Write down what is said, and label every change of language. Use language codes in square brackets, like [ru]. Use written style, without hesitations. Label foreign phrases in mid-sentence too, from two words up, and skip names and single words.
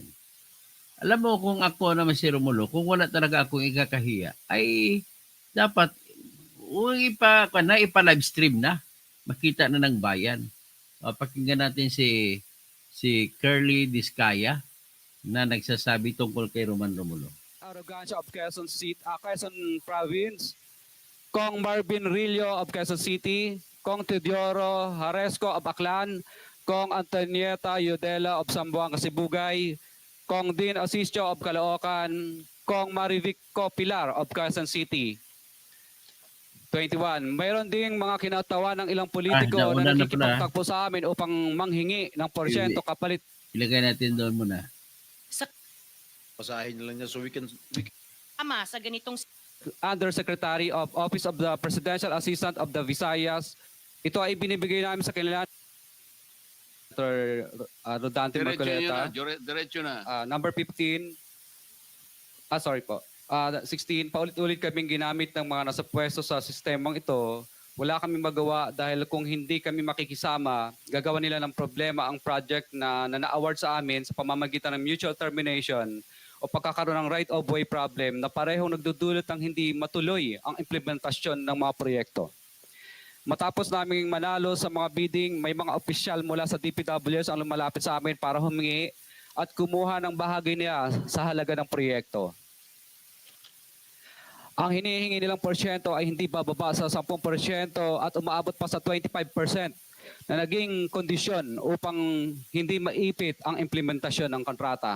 [tl] Alam mo, kung ako naman si Romulo, kung wala talaga akong ikakahiya, ay dapat ipa-live stream na. Makita na ng bayan. Pakinggan natin si Curly Diskaya na nagsasabi tungkol kay Roman Romulo. [en] Arrogancia of Quezon City, Quezon Province, Kong Marvin Rillo of Quezon City, Kong Teodoro Haresco of Aklan, Kong Antonieta Yudela of Sambuanga, Sibugay, Kong Dean Asisio of Caloocan, Kong Marivico Pilar of Quezon City. [tl] 21. Mayroon ding mga kinatawa ng ilang politiko na nakikipagtagpo sa amin upang manghingi ng porsyento kapalit. Ilagay natin doon muna. Basahin na lang niya [en] so we can [tl] Ama sa ganitong [en] Undersecretary of Office of the Presidential Assistant of the Visayas. [tl] Ito ay binibigay namin sa kanila. Dr. Rodante Marcoleta. Diretso na. Number 15. Sorry po. 16, paulit-ulit kaming ginamit ng mga nasa pwesto sa sistemang ito. Wala kaming magawa dahil kung hindi kami makikisama, gagawa nila ng problema ang project na na-award sa amin sa pamamagitan ng mutual termination o pagkakaroon ng [en] right-of-way problem [tl] na parehong nagdudulot ng hindi matuloy ang implementasyon ng mga proyekto. Matapos naming manalo sa mga bidding, may mga opisyal mula sa DPWs ang lumalapit sa amin para humingi at kumuha ng bahagi niya sa halaga ng proyekto. Ang hinihingi nilang porsyento ay hindi bababa sa 10% at umaabot pa sa 25% na naging kondisyon upang hindi maipit ang implementasyon ng kontrata.